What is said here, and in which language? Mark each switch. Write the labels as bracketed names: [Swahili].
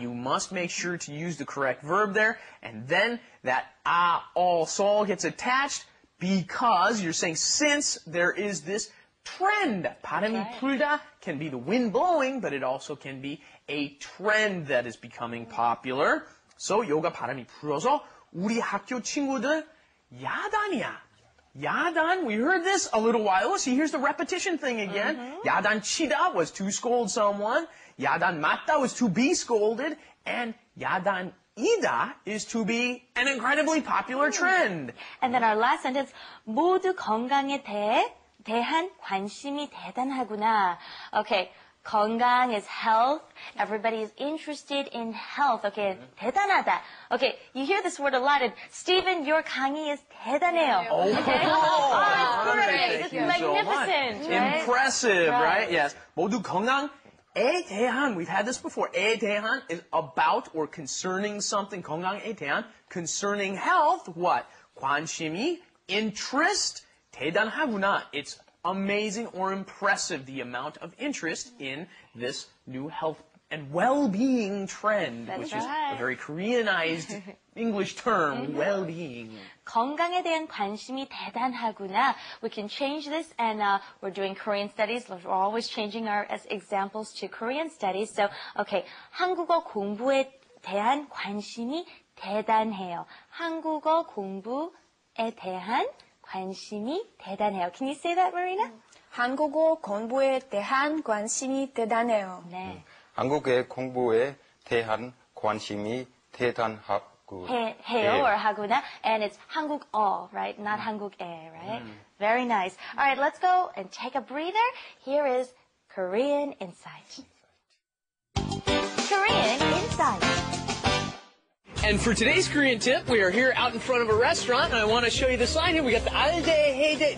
[English] You must make sure to use the correct verb there. And then that sol gets attached because you're saying since there is this trend. [Korean] 바람이 불다 [English] can be the wind blowing, but it also can be a trend that is becoming popular. [Korean] So 요가 바람이 불어서 우리 학교 친구들 야단이야. [English] 야단, we heard this a little while ago. See, here's the repetition thing again. [Korean] 야단 치다 [English] was to scold someone. [Korean] 야단 맞다 [English] was to be scolded. And [Korean] 야단 이다 [English] is to be an incredibly popular trend. And then our last sentence, [Korean] 모두 건강에 대한 관심이 대단하구나. [English] Okay, 건강 is health. Everybody is interested in health. Okay, [Korean] 대단하다. [English] Okay, you hear this word a lot. And Stephen, your 강의 is [Korean] 대단해요. [English] Okay? Oh, it's great. It's magnificent. Right? Impressive, Right. right? Yes. [Korean] 모두 건강에 대한, [English] we've had this before. [Korean] 에 대한 [English] is about or concerning something. [Korean] 건강에 대한, [English] concerning health, what? [Korean] 관심이, [English] interest, [Korean] 대단하구나. [English] It's amazing or impressive, the amount of interest in this new health and well-being trend, That's which right. is a very Koreanized English term, well-being. [Korean] 건강에 대한 관심이 대단하구나. [English] We can change this, and we're doing Korean studies. We're always changing our as examples to Korean studies. [Korean] So, okay, 한국어 공부에 대한 관심이 대단해요. 한국어 공부에 대한 관심이 대단해요. [English] Can you say that, Marina? [Korean] 한국어 공부에 대한 관심이 대단해요. 네. 한국의 공부에 대한 관심이 대단하고 해요 or 하구나. [English] And it's 한국어, right? Not 한국에, right? Very nice. All right, let's go and take a breather. Here is Korean Insight. Korean Insight. And for today's Korean tip, we are here out in front of a restaurant, and I want to show you the sign here. We got the alde, heyday.